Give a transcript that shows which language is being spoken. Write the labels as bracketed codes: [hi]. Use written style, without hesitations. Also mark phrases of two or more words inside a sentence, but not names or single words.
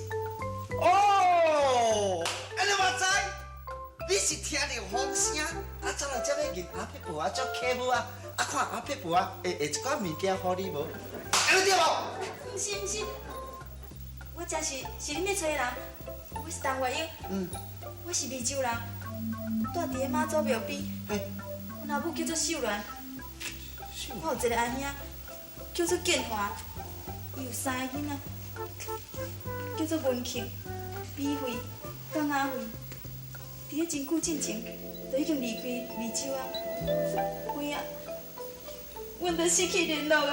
[nan] 哦，安尼我知，你是听到风声，走来这要认阿伯婆做客户啊，看阿伯婆会一寡物件互你无？安尼对无？不是，我真是恁要找的人，我是陈月英，我是湄洲人，住伫个妈祖庙边。我老母叫做秀兰，我有一个阿兄叫做建华，伊有3个囡仔，叫做文庆、美惠、甲雅惠。伫咧真久之前，就已经离开湄洲啊。尾啊，阮就失去联络啊。